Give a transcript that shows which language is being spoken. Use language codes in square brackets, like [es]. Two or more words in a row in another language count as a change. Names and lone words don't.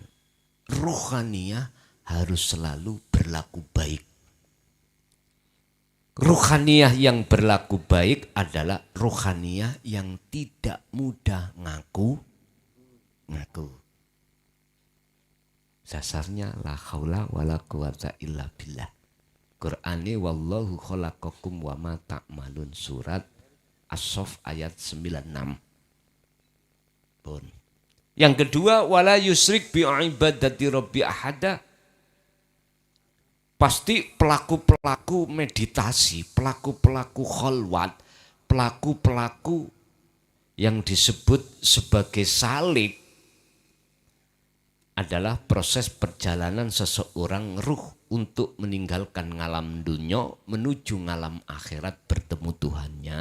[id] Ruhaniyah harus selalu berlaku baik. Ruhaniyah yang berlaku baik adalah ruhaniyah yang tidak mudah ngaku. [ar] Dasarnya لا حول ولا قوة إلا بالله. Qur'ani والله خلقكم وما تعملون, [id] surat As-Saff ayat 96. Pun. Yang kedua, [ar] ولا يشرك بعبادة ربه أحدا. [id] Pasti pelaku-pelaku meditasi, pelaku-pelaku khalwat, pelaku-pelaku yang disebut sebagai salik adalah proses perjalanan seseorang ruh untuk meninggalkan ngalam dunia menuju ngalam akhirat bertemu Tuhannya.